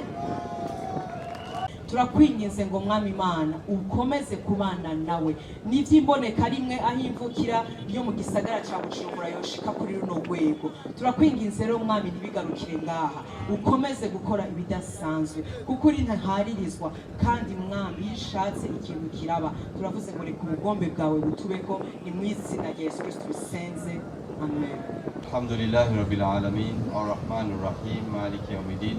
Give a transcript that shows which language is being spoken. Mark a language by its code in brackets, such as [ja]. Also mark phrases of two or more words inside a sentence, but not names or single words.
[rn] Turakwinginze ngo mwami Imana ukomeze kubana nawe n'ivy'imboneka rimwe ahimvukira yo mu gisagara ca Bujumbura yoshika kuri runo rwego. Turakwinginze rero mwami ntibigarukire ngaha, ukomeze gukora ibidasanzwe kuko uri ntaharirizwa kandi mwami yishatse ikintu kiraba. Turavuze ngo reka ubugombe bwawe butubeko, ni mu izina rya Yesu Kristo bisenze amen. [ar] الحمد لله رب العالمين، الرحمن الرحيم، مالك يوم الدين.